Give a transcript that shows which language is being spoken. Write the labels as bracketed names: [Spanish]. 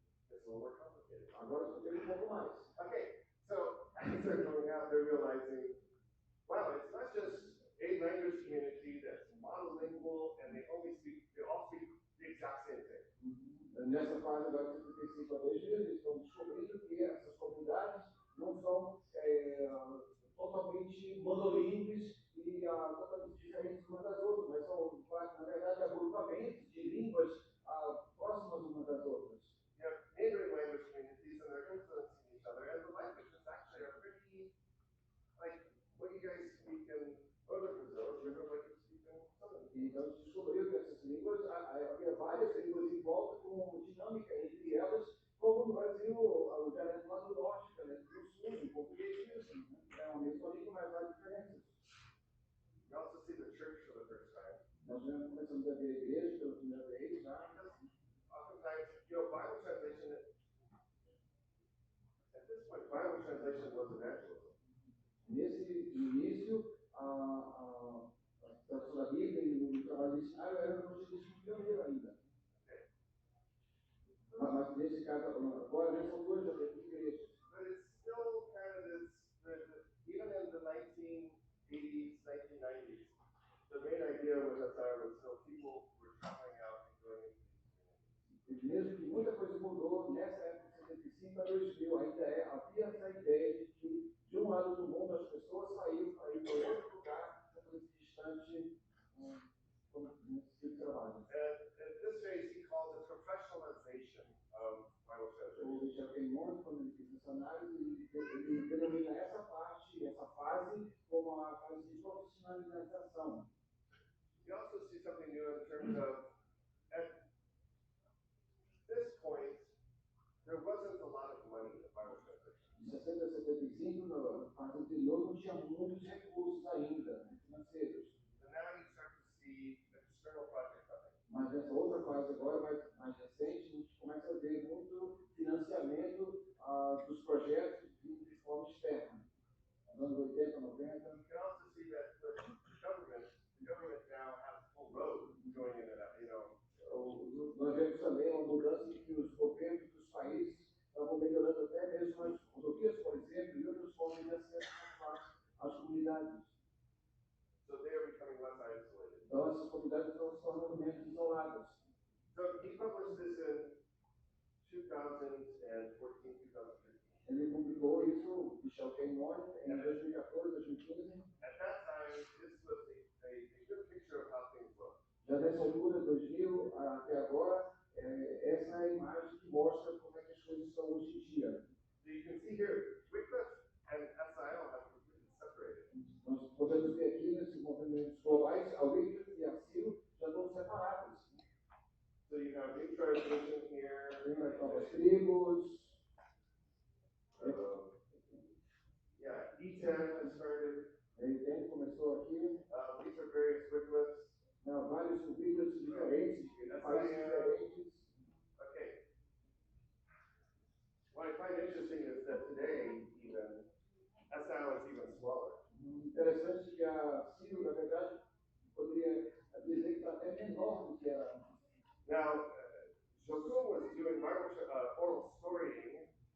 [English] It's a little more complicated. [Portuguese] Agora só tem pouco mais. [English] Okay, so as they're going out, they're realizing, wow, it's not just a language community that's monolingual and they all speak the exact same thing. [Portuguese] Nessa fase da 35 a 2 eles estão descobrindo que essas comunidades não são totalmente monolíngues e totalmente diferentes umas das outras, mas são, na verdade, agrupamentos de línguas próximas umas das outras. [English] You have neighboring language communities and they're influencing each other, and the languages actually are pretty, like what you guys speak in Northern Brazil, different what you speak in Southern. [Portuguese] Então, se descobriu que essas línguas, havia várias línguas em volta com dinâmica entre elas, como no Brasil, o dialeto lá do norte, o dialeto do sul, o português mesmo. É uma mesma língua, mas há diferenças. [English] You also see the church for the first time. [Portuguese] Nós já começamos a ver a igreja pela primeira vez, já. [English] Oftentimes, Bible translation, at this point, Bible translation was evangelism. [Portuguese] Nesse início, a tradução da Bíblia e o trabalho missionário era um evangelismo pioneiro ainda. Mas nesse caso, agora, nessa altura, já tem igrejas. [English] But it's still kind of this, even in the 1980s, 1990s, the main idea with SIR was still people were traveling out and going into these communities. [Portuguese] Mesmo que muita coisa mudou nessa época de 75 a 2000, ainda havia essa ideia de que, de um lado do mundo, as pessoas saíram para ir para outro lugar, distante, nesse tipo de trabalho. [English] At this phase, he calls it professionalization of Bible translation. [Portuguese] O Richard Raymond, quando ele fez missionários, ele denomina essa parte, essa fase, como a fase de profissionalização. [English] You also see something new in terms of, at this point, there wasn't a lot of money in Bible translation. [Portuguese] De 60 a 75, na fase anterior, não tinha muitos recursos ainda, financeiros. [English] So now you start to see external projects coming. [Portuguese] Mas nessa outra fase agora, mais recente, a gente começa a ver muito financiamento dos projetos de forma externa. Nos anos 80, 90. [English] You can also see that the government now has full roads going in and out, [Portuguese] Nós vemos também uma mudança em que os governos dos países estavam melhorando até mesmo as rodovias, por exemplo, e outras formas de acesso às comunidades. [English] So they are becoming less isolated. [Portuguese] Então, essas comunidades estão se tornando menos isoladas. [English] So he published this in 2014, 2015. [Portuguese] Ele publicou isso, Michel Raymond, em 2014, 2015. [English] At that time, this was a good picture of how things look. [Portuguese] Já nessa altura, 2000 até agora, essa é a imagem que mostra como é que as coisas estão hoje em dia. [English] So you can see here, Wycliffe and SIL have completely separated. [Portuguese] Nós podemos ver aqui nesses movimentos globais, a Wycliffe e a SIL já estão separadas. [English] So you have new translation here. [Portuguese] Tem as novas tribos. [English] E10 has started. [Portuguese] E10 começou aqui. [English] These are various Wycliffes. [Portuguese] Vários Wycliffes diferentes, de países diferentes. [English] Okay. What I find interesting is that today, even, SIL is even smaller. [Portuguese] Interessante que a SIL, na verdade, poderia dizer que está até menor do que a... [English] Now, Jocum was doing oral storying